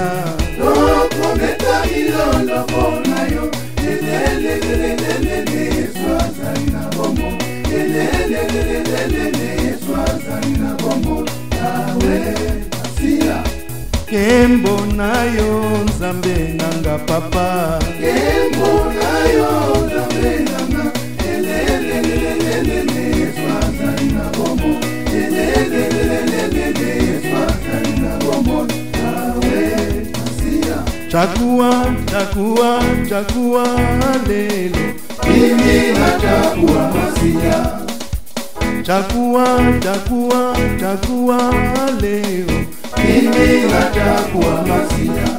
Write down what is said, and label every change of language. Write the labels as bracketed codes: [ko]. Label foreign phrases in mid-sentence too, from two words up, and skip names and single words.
[ln] Toko beta milolo pona yo, lelelelelelele Yesu azali na bombo, lelelelelelele Yesu azali na bombo, awe asiya. Kembo na yo Nzambe nanga papa, Kembo na yo Nzambe nanga, lelelelelelele Yesu azali na bombo, lelelelelelele Yesu azali na bombo, awe asiya. [sw] Chagua, chagua, chagua lelo, Mimi nachagua Masiya. chagua, chagua, chagua leo, Mimi nachagua Masiya.